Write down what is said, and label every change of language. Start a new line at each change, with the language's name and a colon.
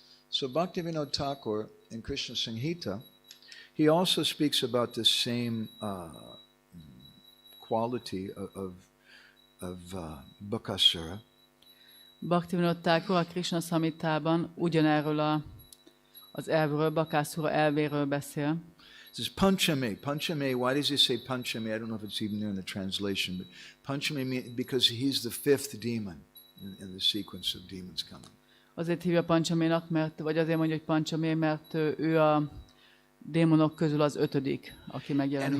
English: So Bhaktivinoda Thakur in Krishna Samhita, he also speaks about the same quality of Bakasura.
Hungarian: Bhaktivinoda Thakur a Krishna Samhitában ugyanerről az elvről, Bakasura elvéről beszél.
English: This is Panchame. Panchame, why does he say Panchame? I don't know if it's even there in the translation, but Panchame means because he's the fifth demon in the sequence of demons coming.
Hungarian: Azért hívja Panchaménak, vagy azért mondja, hogy Panchamé, mert ő a démonok közül az ötödik, aki megjelenik